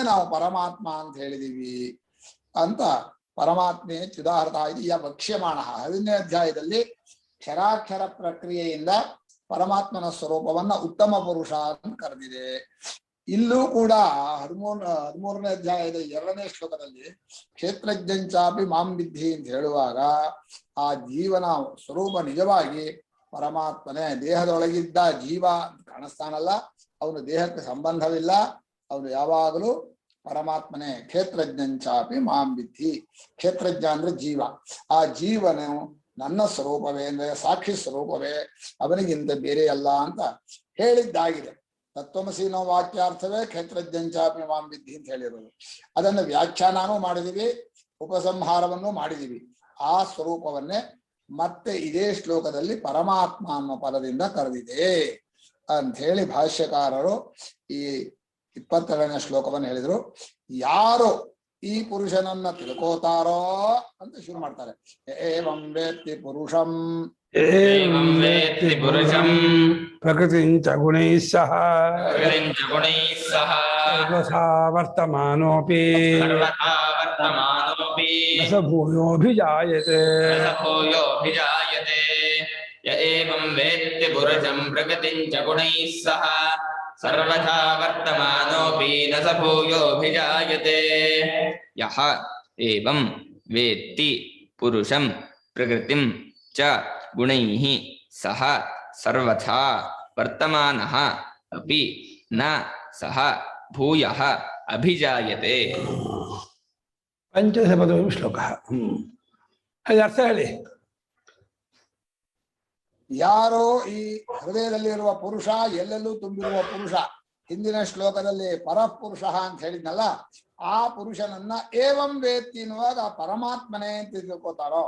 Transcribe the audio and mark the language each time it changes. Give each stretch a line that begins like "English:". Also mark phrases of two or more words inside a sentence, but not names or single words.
Kannada: ಅವನನ್ನೇ ನಾವು ಪರಮಾತ್ಮ ಅಂತ ಹೇಳಿದೀವಿ ಅಂತ
Sanskrit: ಪರಮಾತ್ಮೆ ಚ್ಯುದಾಹೃತ
Kannada: ಇದು ಯ ವಕ್ಷ್ಯಮಾಣ 10ನೇ ಅಧ್ಯಾಯದಲ್ಲಿ ಕ್ಷರಾಕ್ಷರ ಪ್ರಕ್ರಿಯೆಯಿಂದ ಪರಮಾತ್ಮನ ಸ್ವರೂಪವನ್ನ ಉತ್ತಮ ಪುರುಷ ಅಂತ ಕರೆದಿದೆ. ಇಲ್ಲೂ ಕೂಡ 13ನೇ ಅಧ್ಯಾಯದ 2ನೇ ಶ್ಲೋಕದಲ್ಲಿ
Sanskrit: ಕ್ಷೇತ್ರಜ್ಞಂಚಾಪಿ ಮಾಂ ವಿದ್ಧಿ
Kannada: ಅಂತ ಹೇಳುವಾಗ ಆ ಜೀವನ ಸ್ವರೂಪ ನಿಜವಾಗಿ ಪರಮಾತ್ಮನೇ. ದೇಹದೊಳಗಿದ್ದ ಜೀವ ಕಾಣಿಸ್ತಾನಲ್ಲ, ಅವನು ದೇಹಕ್ಕೆ ಸಂಬಂಧವಿಲ್ಲ, ಅವನು ಯಾವಾಗಲೂ ಪರಮಾತ್ಮನೇ.
Sanskrit: ಕ್ಷೇತ್ರಜ್ಞಂಚಾಪಿ ಮಾಂ ವಿದ್ಧಿ,
Kannada: ಕ್ಷೇತ್ರಜ್ಞ ಅಂದ್ರೆ ಜೀವ. ಆ ಜೀವನು ನನ್ನ ಸ್ವರೂಪವೇ ಅಂದ್ರೆ ಸಾಕ್ಷಿ ಸ್ವರೂಪವೇ, ಅವನಿಗಿಂತ ಬೇರೆ ಅಲ್ಲ ಅಂತ ಹೇಳಿದ್ದಾಗಿದೆ. ತತ್ವಮಸಿ ಅನ್ನೋ ವಾಕ್ಯಾರ್ಥವೇ
Sanskrit: ಕ್ಷೇತ್ರಜ್ಞಂಚಾಪಿ ಮಾಂ ವಿದ್ಧಿ
Kannada: ಅಂತ ಹೇಳಿರೋದು. ಅದನ್ನು ವ್ಯಾಖ್ಯಾನನೂ ಮಾಡಿದೀವಿ, ಉಪಸಂಹಾರವನ್ನು ಮಾಡಿದೀವಿ. ಆ ಸ್ವರೂಪವನ್ನೇ ಮತ್ತೆ ಇದೇ ಶ್ಲೋಕದಲ್ಲಿ ಪರಮಾತ್ಮ ಅನ್ನೋ ಪದದಿಂದ ಕರೆದಿದೆ ಅಂತ ಹೇಳಿ ಭಾಷ್ಯಕಾರರು ಈ 22ನೇ ಶ್ಲೋಕವನ್ನು ಹೇಳಿದ್ರು. ಯಾರು ಈ ಪುರುಷನನ್ನ ತಿಳ್ಕೋತಾರೋ ಅಂತ ಶುರು ಮಾಡ್ತಾರೆ.
Sanskrit: ಏವಂ ವೇತ್ತಿ ಪುರುಷಂ ಏವಂ ವೇತ್ತಿ ಪುರುಷಂ ಪ್ರಕೃತಿಂಚ ಗುಣೈಃ ಸಹ ಪ್ರಕೃತಿಂಚ ಗುಣೈಃ ಸಹ ಸರ್ವಥಾ ವರ್ತಮಾನೋಪಿ ಸರ್ವಥಾ ವರ್ತಮಾನೋಪಿ ನ ಸ ಭೂಯೋಭಿಜಾಯತೆ. ನ ಸ ಭೂಯೋಭಿಜಾಯತೆ. ಯ ಏವಂ ವೇತ್ತಿ ಪುರುಷಂ ಪ್ರಕೃತಿಂಚ ಗುಣೈಃ ಸಹ ಸರ್ವಥಾ ವರ್ತಮಾನೋಪಿ ನ ಸ ಭೂಯೋಭಿಜಾಯತೆ. ಯಃ ಏವಂ ವೇತ್ತಿ ಪುರುಷಂ ಪ್ರಕೃತಿಂ ಚ ಗುಣೈಃ ಸಹ ಸರ್ವಥಾ ವರ್ತಮಾನಃ ಅಪಿ ನ ಸಹ ಭೂಯಃ ಅಭಿಜಾಯತೆ.
Kannada: ಪಂಚಶಪದಂ ಶ್ಲೋಕ. ಅದು ಅರ್ಥ ಹೇಳಿ. ಯಾರೋ ಈ ಹೃದಯದಲ್ಲಿರುವ ಪುರುಷ, ಎಲ್ಲೆಲ್ಲೂ ತುಂಬಿರುವ ಪುರುಷ, ಹಿಂದಿನ ಶ್ಲೋಕದಲ್ಲಿ ಪರಪುರುಷ ಅಂತ ಹೇಳಿದ್ನಲ್ಲ, ಆ ಪುರುಷನನ್ನ
Sanskrit: ಏವಂ ವೇತ್ತಿ
Kannada: ಎನ್ನುವಾಗ ಪರಮಾತ್ಮನೇ ಅಂತ ತಿಳ್ಕೋತಾರೋ.